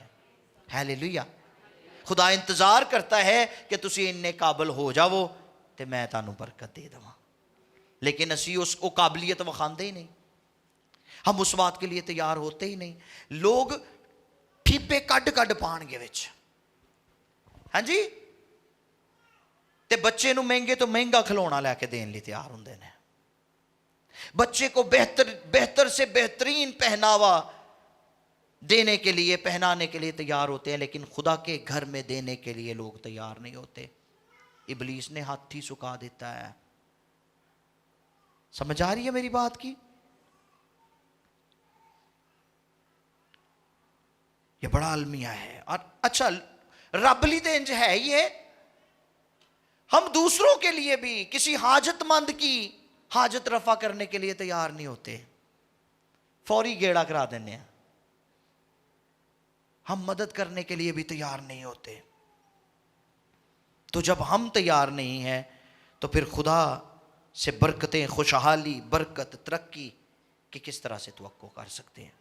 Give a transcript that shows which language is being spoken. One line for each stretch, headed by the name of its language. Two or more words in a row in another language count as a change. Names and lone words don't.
Urdu: ہیلیلویا.
Punjabi: خدا انتظار کرتا ہے کہ تسی اننے قابل ہو جاؤ تے میں تانوں برکت دے دواں. لیکن اسی اس کو قابلیت وکھاندے ہی نہیں,
Urdu: ہم اس بات کے لیے تیار ہوتے ہی نہیں.
Punjabi: لوگ ٹھیپے کڈ کڈ پان گے وچ, ہاں جی, تے بچے نو مہنگے تو مہنگا کھلونا لے کے دین لی تیار ہوندے نے.
Urdu: بچے کو بہتر سے بہترین پہناوا دینے کے لیے, پہنانے کے لیے تیار ہوتے ہیں, لیکن خدا کے گھر میں دینے کے لیے لوگ تیار نہیں ہوتے.
Punjabi: ابلیس نے ہاتھ ہی سکا دیتا ہے.
Urdu: سمجھ آ رہی ہے میری بات کی؟ یہ بڑا المیہ ہے.
Punjabi: اور اچھا رب لی تے انج ہے
Urdu: یہ, ہم دوسروں کے لیے بھی کسی حاجت مند کی حاجت رفع کرنے کے لیے تیار نہیں ہوتے,
Punjabi: فوری گیڑا کرا دینے ہیں.
Urdu: ہم مدد کرنے کے لیے بھی تیار نہیں ہوتے. تو جب ہم تیار نہیں ہیں تو پھر خدا سے برکتیں, خوشحالی, برکت, ترقی کی کس طرح سے توقع کر سکتے ہیں؟